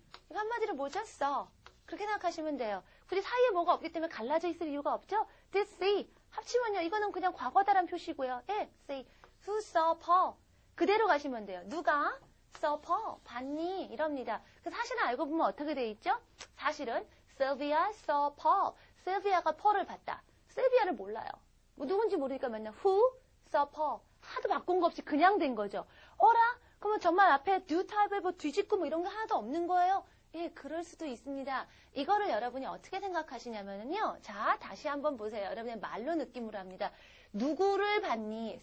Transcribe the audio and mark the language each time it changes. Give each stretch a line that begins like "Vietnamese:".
Korean: 이거 한마디로 뭐죠? saw. 그렇게 생각하시면 돼요. 굳이 사이에 뭐가 없기 때문에 갈라져 있을 이유가 없죠?
English: did say. 합치면요.
Korean: 이거는 그냥 과거다란 표시고요.
English: say. Who saw Paul? 그대로 가시면 돼요.
Korean: 누가 saw Paul? 봤니? 이럽니다. 그 사실은 알고 보면 어떻게 돼 있죠?
English: 사실은 Sylvia saw Paul.
Korean: 실비아가 펄을 봤다. 실비아를 몰라요. 뭐 누군지 모르니까 맨날 who saw Paul. 하도 바꾼 거 없이 그냥 된 거죠. 어라? 그러면 정말 앞에 do type에 뭐 뒤집고 뭐 이런 게 하나도 없는 거예요? 그럴 수도 있습니다. 이거를 여러분이 어떻게 생각하시냐면요. 자, 다시 한번 보세요. 여러분의 말로 느낌으로 합니다. 누구를 봤니?